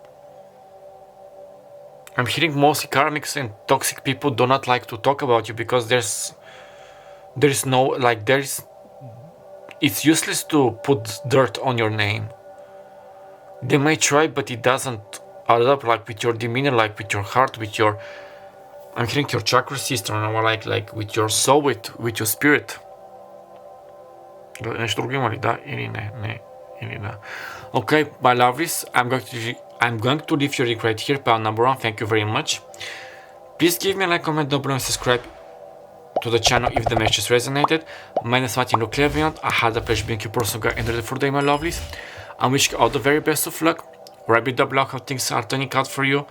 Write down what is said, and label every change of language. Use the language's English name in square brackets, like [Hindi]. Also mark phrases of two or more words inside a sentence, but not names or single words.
[English] I'm hearing mostly karmics and toxic people do not like to talk about you because it's useless to put dirt on your name. They may try, but it doesn't add up, like with your demeanor, like with your heart, I'm hearing your chakra system, like with your soul, with your spirit. [Bulgarian] Нещо друго има ли? Да или не? Не. Или да. [English] Okay, my lovelies, I'm going to leave your link right here, pal number 1. Thank you very much. Please give me a like, comment down below, and subscribe to the channel if the message resonated. My name is Martin Luclevian. I had the pleasure being your personal guide and ready for the day, my lovelies. I'm wishing you all the very best of luck. Write me down below how things are turning out for you.